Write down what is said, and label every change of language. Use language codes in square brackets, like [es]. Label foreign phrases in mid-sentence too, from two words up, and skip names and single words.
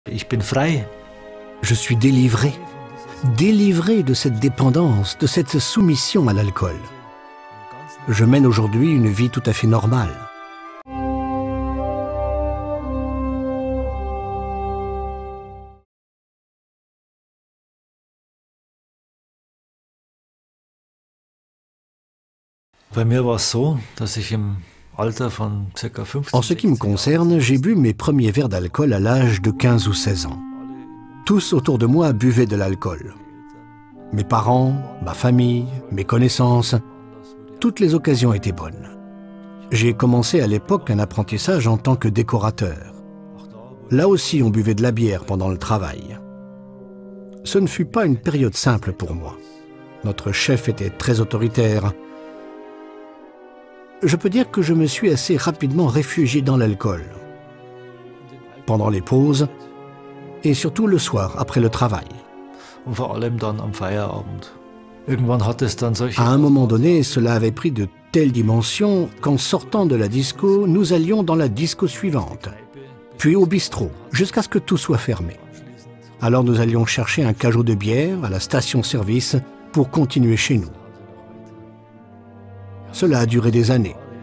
[de] Ich bin frei. [fr] Je suis délivré. Délivré de cette dépendance, de cette soumission à l'alcool. Je mène aujourd'hui une vie tout à fait normale. [de] Bei mir war es so, dass ich im Alter von ca. 15. [fr] En ce qui me concerne, j'ai bu mes premiers verres d'alcool à l'âge de 15 ou 16 ans. Tous autour de moi buvaient de l'alcool. Mes parents, ma famille, mes connaissances, toutes les occasions étaient bonnes. J'ai commencé à l'époque un apprentissage en tant que décorateur. Là aussi, on buvait de la bière pendant le travail. Ce ne fut pas une période simple pour moi. Notre chef était très autoritaire. Je peux dire que je me suis assez rapidement réfugié dans l'alcool. Pendant les pauses, et surtout le soir, après le travail. [de] Und vor allem dann am Feierabend. Irgendwann hat es dann solche... [fr] À un moment donné, cela avait pris de telles dimensions qu'en sortant de la disco, nous allions dans la disco suivante, puis au bistrot, jusqu'à ce que tout soit fermé. Alors nous allions chercher un cajot de bière à la station-service pour continuer chez nous. Cela a duré des années.